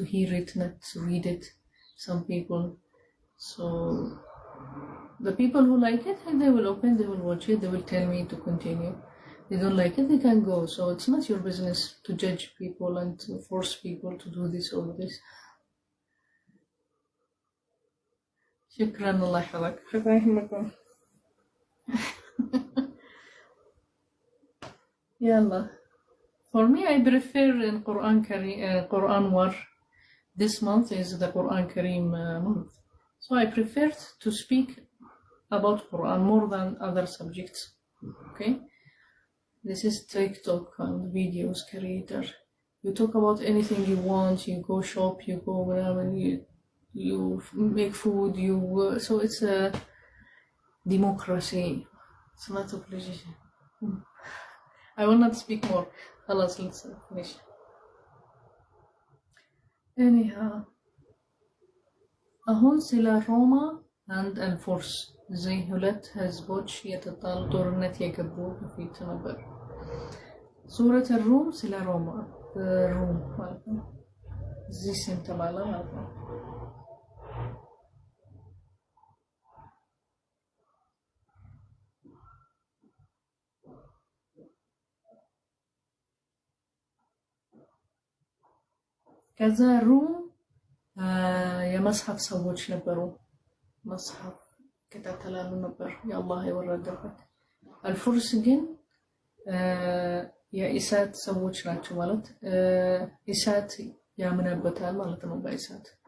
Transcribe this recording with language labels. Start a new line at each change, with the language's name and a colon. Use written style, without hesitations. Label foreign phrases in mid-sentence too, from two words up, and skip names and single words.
English: hear it not to read it some people so the people who like it they will open they will watch it they will tell me to continue they don't like it they can go so it's not your business to judge people and to force people to do this or this
Arabic: شكرا الله يحفظك شكرا يهمكم يلا
English: for me I prefer in Quran war this month is the Quran Kareem month so I prefer to speak about Quran more than other subjects okay this is TikTok and videos creator you talk about anything you want you go shop you go wherever you make food you so it's a democracy it's not a pleasure I will not speak more خلاص let's finish
Amharic: anyhow አሁን ስለ ሮማ and
Arabic: الفرس زي
Amharic: ሁለት ህዝቦች የተጣሉ ጦርነት የገቡ በፊት ነበር
Arabic: سورة الروم
Amharic: ስለ ሮማ ሮም ማለት ነው እዚህ ስም ተባለ ማለት ነው ከዛ ሩም የመጽሐፍ ሰዎች ነበሩ መጽሐፍ ከተተላሉ ነበር የአላህ የወረደበት አልፉርስ ግን የኢሳት ሰዎች ናቸው ማለት ኢሳት ያምነበታል ማለት ነው በኢሳት